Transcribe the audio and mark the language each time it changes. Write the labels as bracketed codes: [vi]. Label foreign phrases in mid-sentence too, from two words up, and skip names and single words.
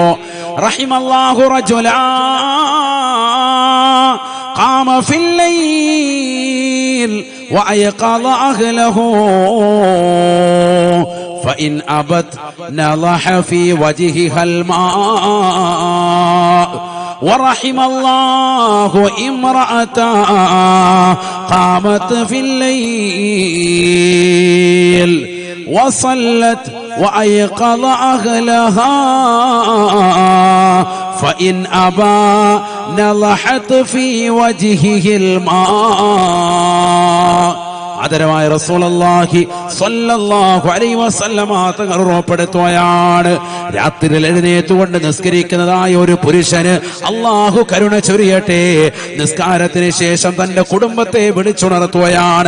[ar] رحم الله رجلا قام في الليل وأيقظ أهله فإن أبت نضح في وجهها الماء ورحم الله امرأة قامت في الليل وصلت وأيقظ أهلها فإن أبى نضحت في وجهه الماء. [ml] ആദരവായ റസൂലുള്ളാഹി [ar] صلى الله عليه وسلم [ml] തങ്ങൾ ഉറപ്പെടുത്തുകയാണ്, രാത്രിയിൽ എഴുന്നേറ്റുകൊണ്ട് നിസ്കരിക്കുന്നതായ ഒരു പുരുഷന് അല്ലാഹു കരുണ ചൊരിയട്ടെ. നിസ്കാരത്തിന് ശേഷം തന്റെ കുടുംബത്തെ വിളിച്ചുണർത്തുകയാണ്.